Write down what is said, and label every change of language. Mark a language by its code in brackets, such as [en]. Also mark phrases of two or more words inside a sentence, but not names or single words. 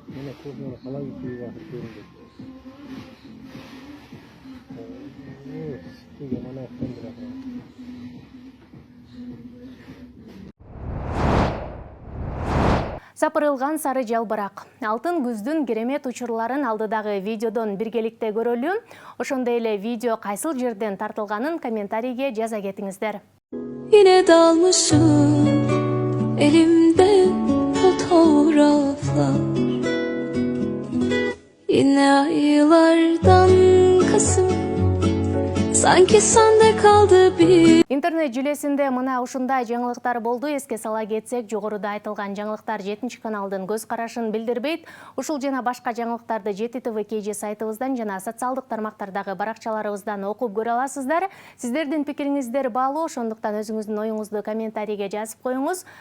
[ky] Сапырылган сары жалбырак. Алтын күздүн керемет учурларын алдыдагы видеодон биргеликте көрөлү. Ошондой эле видео кайсыл жерден тартылганын комментарийге жаза кетиңиздер. [tr] Yine dalmışım elimde fotoğraflar. Yine aylardan Kasım Sanki sende kaldı bir. [ky] Интернет жүлесінде мына ушундай жаңылыктар болду. Эске сала кетсек, жогоруда айтылган жаңылыктар 7 каналдын көз карашын билдирбейт. Ушул жана башка жаңылыктарды Жети ТВ KG сайтыбыздан жана социалдык тармактардагы баракчаларыбыздан окуп көрө аласыздар. Сиздердин пикириңиздер баалуу, ошондуктан өзүңүздүн оюңузду комментарийге жазып коюңуз.